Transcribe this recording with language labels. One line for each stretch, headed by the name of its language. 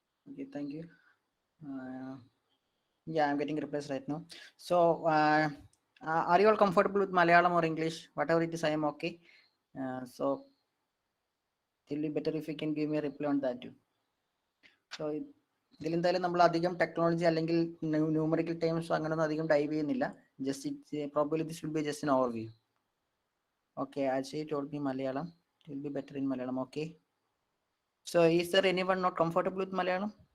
English: Okay, thank you. Uh, yeah, I'm getting replies right now. So, are you all comfortable with Malayalam or English? Whatever it is, I am okay. So, it will be better if you can give me a reply on that too.
Malayalam: So, ഇതിലെന്തായാലും നമ്മൾ അധികം technology അല്ലെങ്കിൽ numerical ടൈംസോ അങ്ങനെയൊന്നും അധികം dive ചെയ്യുന്നില്ല.
English: Just it probably this will be just an overview. Okay, Ajay told me Malayalam. It will be better in Malayalam. Okay. So, is there anyone not comfortable with Malayalam?